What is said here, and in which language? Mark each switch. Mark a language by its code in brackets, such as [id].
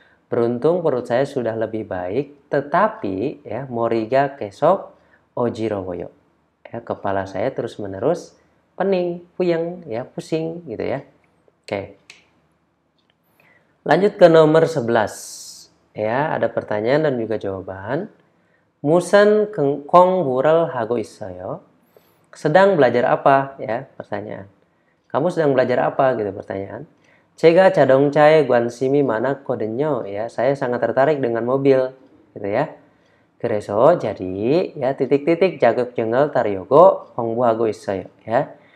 [id] Beruntung perut saya sudah lebih baik, tetapi ya [ko] moriga kesok ojirowoyo [id] ya, kepala saya terus-menerus pening, puyeng ya, pusing gitu ya. Oke. Lanjut ke nomor 11. Ya, ada pertanyaan dan juga jawaban. [ko] 무슨 공부를 하고 있어요? [id] Sedang belajar apa ya, pertanyaan. Kamu sedang belajar apa gitu pertanyaan. [ko] 제가 자동차에 관심이 많았거든요 [id] ya, saya sangat tertarik dengan mobil gitu ya. [ko] 그래서 [id] jadi ya titik-titik [ko] 자격증을 따려고 공부하고 있어요 ya.